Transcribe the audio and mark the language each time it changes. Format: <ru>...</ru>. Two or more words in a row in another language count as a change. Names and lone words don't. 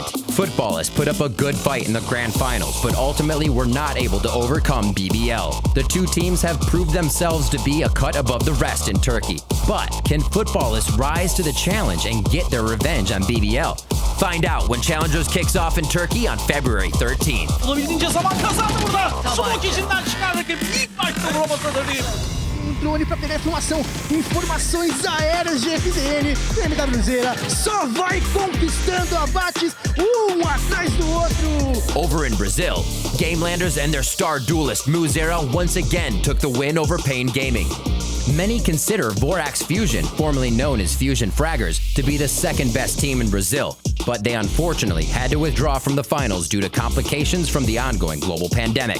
<en>Futbolists put up a good fight in the grand finals, but ultimately were not able to overcome BBL. The two teams have proved themselves to be a cut above the rest in Turkey. But can Futbolists rise to the challenge and get their revenge on BBL? Find out when Challengers kicks off in Turkey on February 13th.</en> <tr>Olabildiğince zaman kazandı burada. Smoke içinden çıkardı ki ilk başta vuramasına döneyim.</tr> <pt>Drone para pegar informações aéreas de FDN. MWZera só vai conquistando abates atrás do outro.</pt> <en>Over in Brazil, Gamelanders and their star duelist Muzera once again took the win over Pain Gaming. Many consider Vorax Fusion, formerly known as Fusion Fraggers, to be the second best team in Brazil, but they unfortunately had to withdraw from the finals due to complications from the ongoing global pandemic.</en>